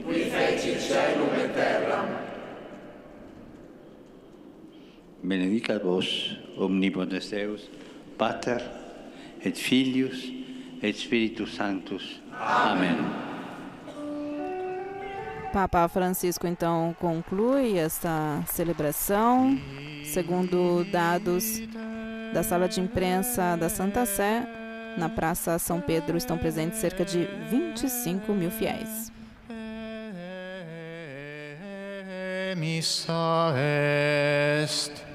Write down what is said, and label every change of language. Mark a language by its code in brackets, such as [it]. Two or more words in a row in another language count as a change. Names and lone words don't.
[la] Qui feci caelum et terram. Benedicat vos, omnipotens Deus, Pater, et Filius, et Spiritus Sanctus. Amen. [pt] Papa Francisco, então, conclui esta celebração. Segundo dados da sala de imprensa da Santa Sé, na Praça São Pedro estão presentes cerca de 25 mil fiéis. [la] Missa est.